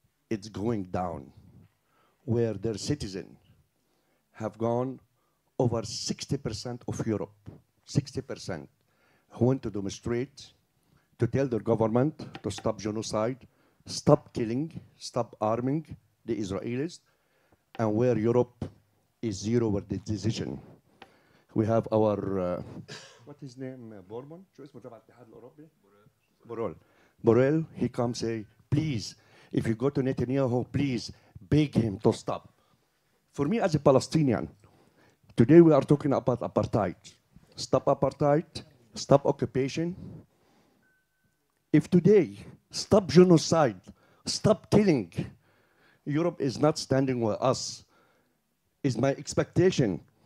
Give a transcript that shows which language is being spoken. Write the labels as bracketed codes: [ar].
[en] it's going down, where their citizens have gone over 60% of Europe, 60%, who went to demonstrate, to tell their government to stop genocide, stop killing, stop arming the Israelis, and where Europe is zero with the decision. We have our, what is his name, Bormann? [ar] شو اسمه تبع الاتحاد الأوروبي؟ [en] Borrell, he comes say, please, if you go to Netanyahu, please beg him to stop. For me as a Palestinian, today we are talking about apartheid. Stop apartheid, stop occupation. If today, stop genocide, stop killing, Europe is not standing with us, is my expectation.